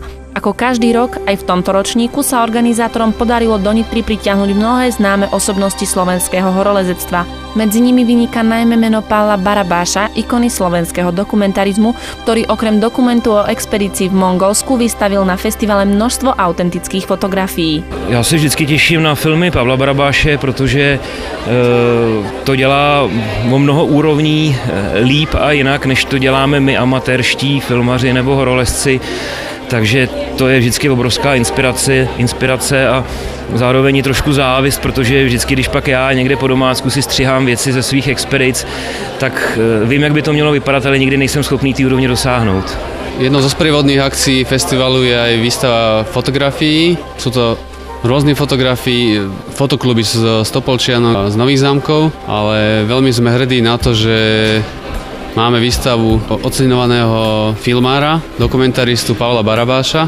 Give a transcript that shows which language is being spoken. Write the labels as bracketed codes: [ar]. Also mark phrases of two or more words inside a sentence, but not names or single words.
[sk] Ako každý rok, aj v tomto ročníku sa organizátorom podarilo do Nitry pritiahnuť mnohé známe osobnosti slovenského horolezectva. Medzi nimi vyniká najmä meno Pavla Barabáša, ikony slovenského dokumentarizmu, ktorý okrem dokumentu o expedícii v Mongolsku vystavil na festivale množstvo autentických fotografií. [cs] Já se vždycky těším na filmy Pavla Barabáše, protože to dělá o mnoho úrovní líp a jinak, než to děláme my amatérští filmaři nebo horolezci. Takže to je vždycky obrovská inspirace a zároveň i trošku závist, protože vždycky, když pak já někde po domácku si střihám věci ze svých expedic, tak vím, jak by to mělo vypadat, ale nikdy nejsem schopný té úrovně dosáhnout. [sk] Jednou zo sprievodných akcií festivalu je aj výstava fotografií. Sú to rôzne fotografii, fotokluby z Topolčianok, z Nových Zámkov, ale veľmi sme hrdí na to, že máme výstavu oceňovaného filmára, dokumentaristu Pavla Barabáša.